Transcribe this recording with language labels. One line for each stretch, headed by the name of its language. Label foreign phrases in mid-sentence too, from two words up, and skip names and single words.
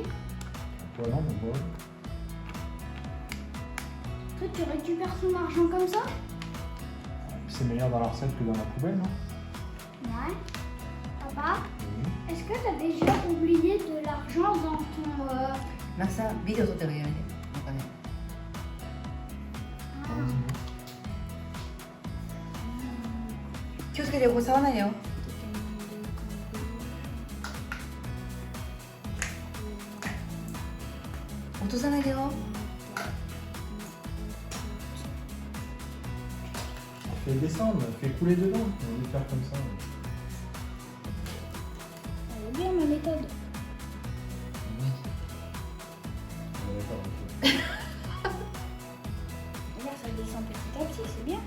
French: Toi, non, mon bol. Toi, tu récupères ton argent comme ça? C'est meilleur dans la recette que dans la poubelle, non? Ouais. Papa, Oui. est-ce que tu as déjà oublié de l'argent dans ton...
Japanese: マキさん、ビデオ撮ってるやめて。なんかね。気をつけてよ、これ触らないでよ。落とさないでよ。
French: Fais descendre, fais couler dedans. On va le faire comme ça. Elle est bien ma méthode. D'accord, ok. Regarde, ça descend petit à petit, c'est bien.